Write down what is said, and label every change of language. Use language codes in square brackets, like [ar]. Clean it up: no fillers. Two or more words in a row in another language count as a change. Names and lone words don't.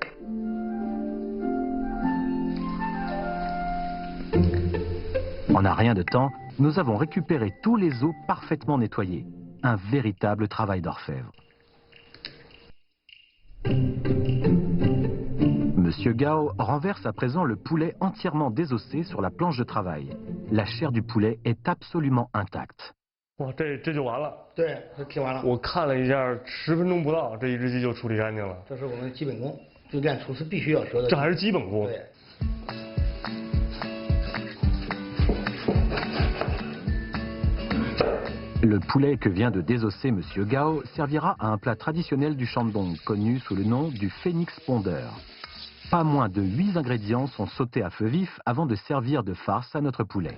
[fr] En un rien de temps, nous avons récupéré tous les os parfaitement nettoyés. Un véritable travail d'orfèvre. Monsieur Gao renverse à présent le poulet entièrement désossé sur la planche de travail. La chair du poulet est absolument intacte. [zh] 哇，这就完了。对，这批完了。我看了一下，10分钟不到，这一只鸡就处理干净了。这是我们的基本功，就练厨师必须要学的。这还是基本功。对。 [fr] Le poulet que vient de désosser Monsieur Gao servira à un plat traditionnel du Shandong, connu sous le nom du phénix pondeur. Pas moins de 8 ingrédients sont sautés à feu vif avant de servir de farce à notre poulet.